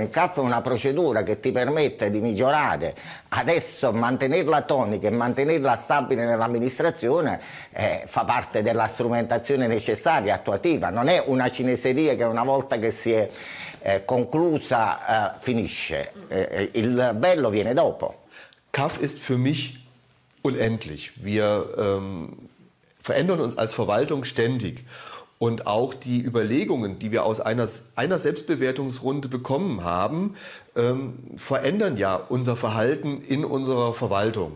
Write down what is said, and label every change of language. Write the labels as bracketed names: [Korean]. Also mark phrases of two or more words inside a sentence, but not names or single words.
[Italian] Il CAF è una procedura che ti permette di migliorare. Adesso mantenerla tonica e mantenerla stabile nell'amministrazione fa parte della strumentazione necessaria, attuativa. Non è una cineseria che una volta che si è conclusa finisce. Il bello viene dopo. [German] CAF ist für mich unendlich. Wir verändern uns als Verwaltung ständig. Und auch die Überlegungen, die wir aus einer Selbstbewertungsrunde bekommen haben, verändern ja unser Verhalten in unserer Verwaltung.